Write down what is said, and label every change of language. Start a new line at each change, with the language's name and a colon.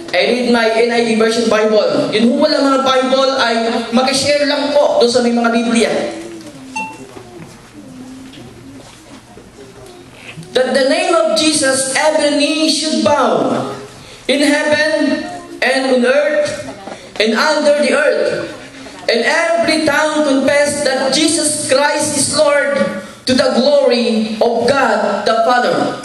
English: I read my NIV version Bible.
Filipino: Yun po wala mga Bible ay makishare lang po doon sa may mga Biblia.
English: That the name of Jesus every knee should bow in heaven and on earth and under the earth, and every tongue confess that Jesus Christ is Lord, to the glory of God the Father.